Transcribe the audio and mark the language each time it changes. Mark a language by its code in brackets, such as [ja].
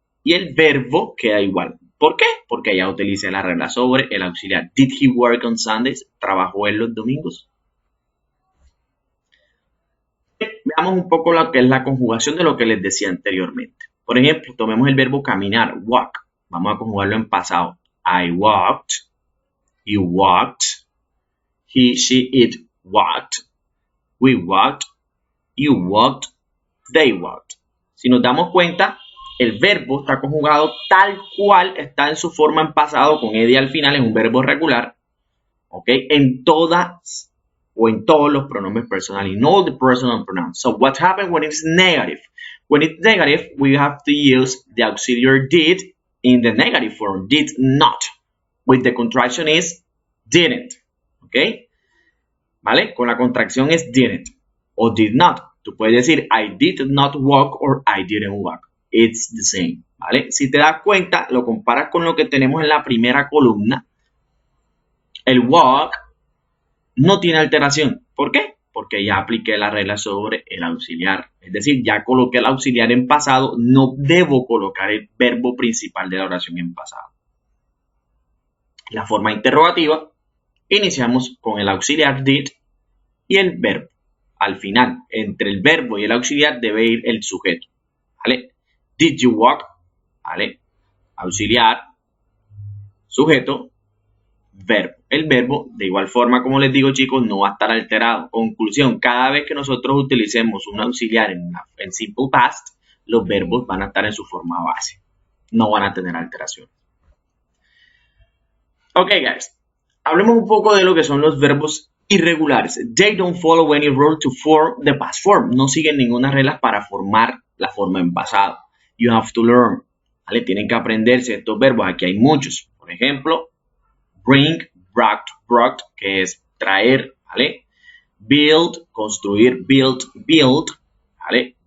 [es] Y el verbo queda igual. ¿Por qué? Porque ya utilicé la regla sobre el auxiliar. [en] Did he work on Sundays? ¿Trabajó él los domingos? [es] Veamos un poco lo que es la conjugación de lo que les decía anteriormente. Por ejemplo, tomemos el verbo caminar, walk. Vamos a conjugarlo en pasado. [en] I walked, you walked, he, she, it walked, we walked, you walked, they walked. [es] Si nos damos cuenta, el verbo está conjugado tal cual está en su forma en pasado con ed al final, es un verbo regular, ¿ok? En todas o en todos los pronombres personales, in all the personal pronouns. [en] So what happens when it's negative? When it's negative, we have to use the auxiliary did in the negative form, did not. With the contraction is didn't, ¿ok? ¿Vale? [es] Con la contracción es didn't o did not. Tú puedes decir I did not walk or I didn't walk. [en] It's the same, ¿vale? [es] Si te das cuenta, lo comparas con lo que tenemos en la primera columna. El walk no tiene alteración. ¿Por qué? porque ya apliqué la regla sobre el auxiliar. Es decir, ya coloqué el auxiliar en pasado, no debo colocar el verbo principal de la oración en pasado. La forma interrogativa, iniciamos con el auxiliar did y el verbo. Al final, entre el verbo y el auxiliar debe ir el sujeto. ¿Vale? Did you walk? ¿Vale? Auxiliar, sujeto, verbo. El verbo, de igual forma, como les digo, chicos, no va a estar alterado. Conclusión, cada vez que nosotros utilicemos un auxiliar en simple past, los verbos van a estar en su forma base. No van a tener alteración. Ok, guys. Hablemos un poco de lo que son los verbos irregulares. [en] They don't follow any rule to form the past form. [es] No siguen ninguna regla para formar la forma en pasado. You have to learn. ¿Vale? Tienen que aprenderse estos verbos. Aquí hay muchos. Por ejemplo, bring, brought, que es traer, ¿vale? Build, construir, build, ¿vale?